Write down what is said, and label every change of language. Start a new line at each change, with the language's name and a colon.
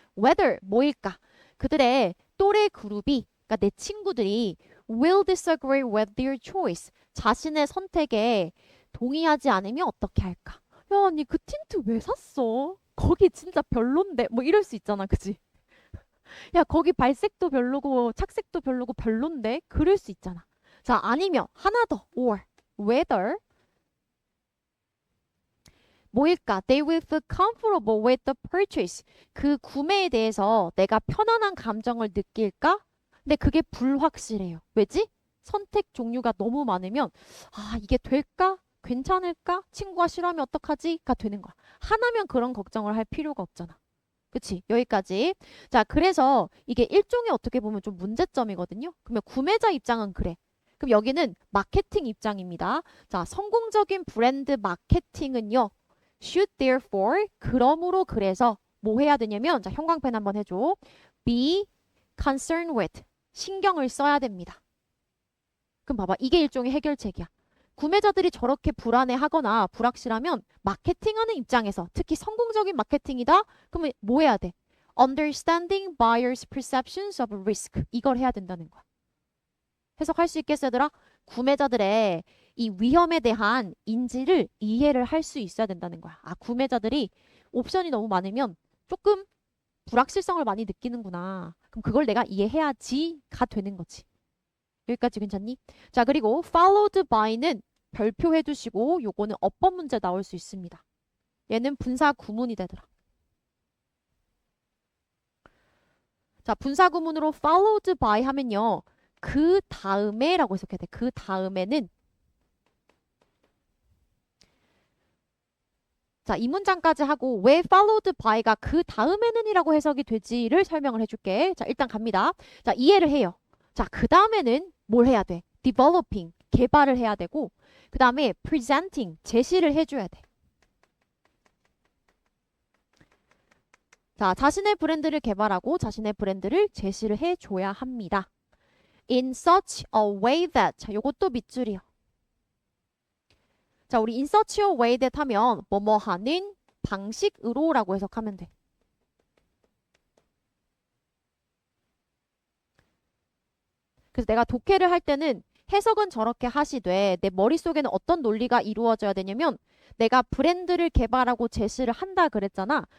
Korean: whether, 뭐일까? 그들의 또래 그룹이, 그러니까 내 친구들이
English: will disagree with their choice.
Korean: 자신의 선택에 동의하지 않으면 어떻게 할까? 야, 언니 그 틴트 왜 샀어? 거기 진짜 별론데. 뭐 이럴 수 있잖아, 그지? 야, 거기 발색도 별로고 착색도 별로고 별론데? 그럴 수 있잖아. 자, 아니면 하나 더.
English: or whether
Korean: 뭐일까?
English: They will feel comfortable with the purchase.
Korean: 그 구매에 대해서 내가 편안한 감정을 느낄까? 근데 그게 불확실해요. 왜지? 선택 종류가 너무 많으면 아, 이게 될까? 괜찮을까? 친구가 싫어하면 어떡하지?가 되는 거야. 하나면 그런 걱정을 할 필요가 없잖아. 그치? 여기까지. 자, 그래서 이게 일종의 어떻게 보면 좀 문제점이거든요. 그러면 구매자 입장은 그래. 그럼 여기는 마케팅 입장입니다. 자, 성공적인 브랜드 마케팅은요.
English: should therefore
Korean: 그러므로 그래서 뭐 해야 되냐면 자, 형광펜 한번 해줘.
English: be concerned with
Korean: 신경을 써야 됩니다. 그럼 봐봐. 이게 일종의 해결책이야. 구매자들이 저렇게 불안해하거나 불확실하면 마케팅하는 입장에서 특히 성공적인 마케팅이다? 그러면 뭐 해야 돼?
English: Understanding buyers' perceptions of risk.
Korean: 이걸 해야 된다는 거야. 해석할 수 있겠어, 얘들아? 구매자들의 이 위험에 대한 인지를 이해를 할 수 있어야 된다는 거야. 아, 구매자들이 옵션이 너무 많으면 조금 불확실성을 많이 느끼는구나. 그럼 그걸 내가 이해해야지가 되는 거지. 여기까지 괜찮니? 자, 그리고 followed by는 별표 해두시고 요거는 어법 문제 나올 수 있습니다. 얘는 분사 구문이 되더라. 자, 분사 구문으로 followed by 하면요. 그 다음에 라고 해석해야 돼. 그 다음에는 자, 이 문장까지 하고 왜 followed by가 그 다음에는 이라고 해석이 되지를 설명을 해줄게. 자, 일단 갑니다. 자, 이해를 해요. 자, 그 다음에는 뭘 해야 돼? developing, 개발을 해야 되고 그 다음에 presenting, 제시를 해줘야 돼. 자, 자신의 브랜드를 개발하고 자신의 브랜드를 제시를 해줘야 합니다.
English: In such a way that
Korean: 자, 요것도 밑줄이요. 자, 우리
English: in such a way that
Korean: 하면 뭐뭐 하는 방식으로 라고 해석하면 돼. 그래서 내가 독해를 할 때는 해석은 저렇게 하시되 내 머릿속에는 어떤 논리가 이루어져야 되냐면 내가 브랜드를 개발하고 제시를 한다 그랬잖아.